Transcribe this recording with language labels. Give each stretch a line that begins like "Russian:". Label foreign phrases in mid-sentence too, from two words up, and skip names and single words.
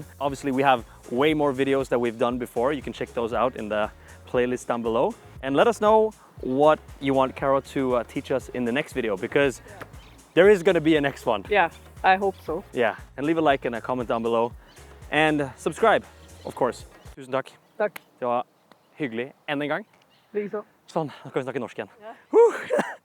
English: Obviously, we have way more videos that we've done before. You can check those out in the playlist down below. And let us know what you want Carol to teach us in the next video, because there is going to be a next one. Yeah, I hope so. Yeah, and leave a like and a comment down below. And subscribe, of course.
Norwegian: Tusen takk. Takk. Det var hyggelig än en gang. Liksom. Sånn, nå kan vi snakke norsk igjen.